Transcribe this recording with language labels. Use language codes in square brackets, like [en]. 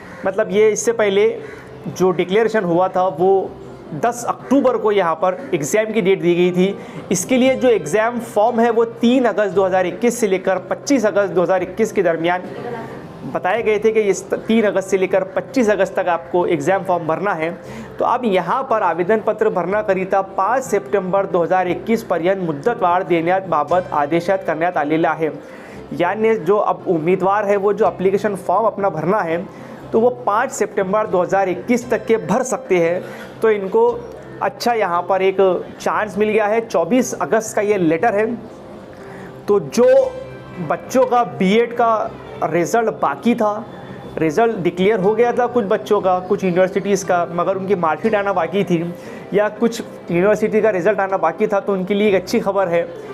[hi] मतलब ये इससे पहले जो डिक्लेरेशन हुआ था वो 10 अक्टूबर को यहाँ पर एग्ज़ाम की डेट दी गई थी। इसके लिए जो एग्ज़ाम फॉर्म है वो 3 अगस्त 2021 से लेकर 25 अगस्त 2021 के दरमियान बताए गए थे कि इस 3 अगस्त से लेकर 25 अगस्त तक आपको एग्ज़ाम फॉर्म भरना है। [mr] तो अब यहाँ पर आवेदन पत्र भरण्याकरिता 5 सप्टेंबर 2021 पर्यंत मुदतवाढ देण्याबाबत आदेशात करण्यात आलेला आहे। [hi] यानी जो अब उम्मीदवार है वो जो एप्लीकेशन फॉर्म अपना भरना है तो वो 5 सितंबर 2021 तक के भर सकते हैं। तो इनको अच्छा यहाँ पर एक चांस मिल गया है। 24 अगस्त का ये लेटर है। तो जो बच्चों का बीएड का रिज़ल्ट बाकी था, रिज़ल्ट डिक्लेयर हो गया था कुछ बच्चों का, कुछ यूनिवर्सिटीज़ का, मगर उनकी मार्कशीट आना बाकी थी, या कुछ यूनिवर्सिटी का रिज़ल्ट आना बाकी था। तो उनके लिए एक अच्छी खबर है।